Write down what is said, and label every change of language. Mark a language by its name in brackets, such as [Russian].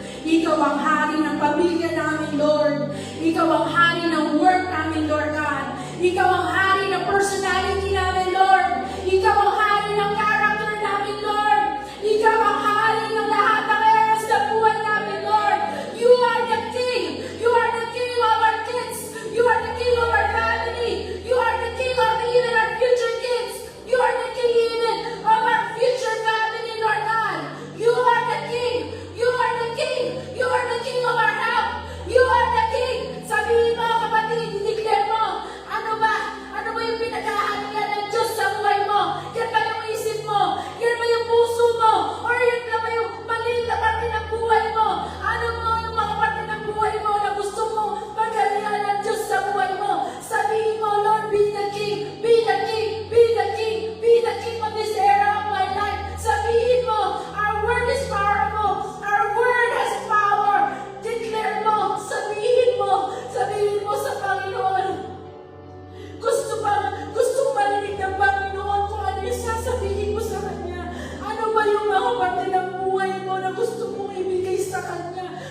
[Filipino] Ikaw ang hari ng pamilya namin, Lord. Ikaw ang hari ng work namin, Lord God. Ikaw ang hari ng personality namin, Lord. Ikaw ang hari ng character namin, Lord. Ikaw ang hari ng lahat ng areas ng buhay namin, Lord. [English] You are the King. You are the King of our kids. You are the King of our family. You are the King of even our future kids. You are the King even of our future family, Lord God. You are the King. You are the King. You are the King of our health. You are the King. [Filipino] Sabihin mo, kapatid, i-declare mo, ano ba? Ano ba yung pinagkahalian ng Diyos sa buhay mo? Yan ba yung isip mo? Yan ba yung puso mo? Or yan ba yung maliit na parte ng buhay mo? Ano mo yung mga parte ng buhay mo na gusto mo maghalian ng Diyos sa buhay mo? Sabihin mo, [English] Lord, be the King. Be the King. Be the King. Be the King of this era of my life. [Filipino] Sabihin mo, [English] our word is powerful. Our word has power. Declare mo. [Filipino] Sabihin mo sa Panginoon. Gusto marinig ng Panginoon kung ano yung sasabihin mo sa Kanya. Ano ba yung mga parte ng buhay mo na gusto mong ibigay sa Kanya?